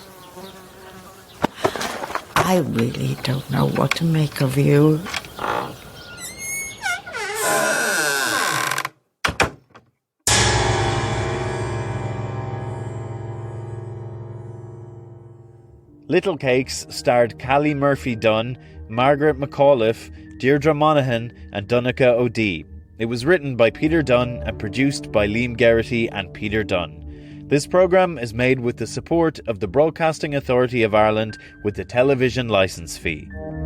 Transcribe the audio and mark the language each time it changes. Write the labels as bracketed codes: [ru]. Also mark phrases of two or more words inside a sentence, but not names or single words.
[en] I really don't know what to make of you. Little Cakes starred Callie Murphy-Dunne, Margaret McAuliffe, Deirdre Monaghan and Donncha O'Dea. It was written by Peter Dunne and produced by Liam Geraghty and Peter Dunne. This programme is made with the support of the Broadcasting Authority of Ireland with the television licence fee.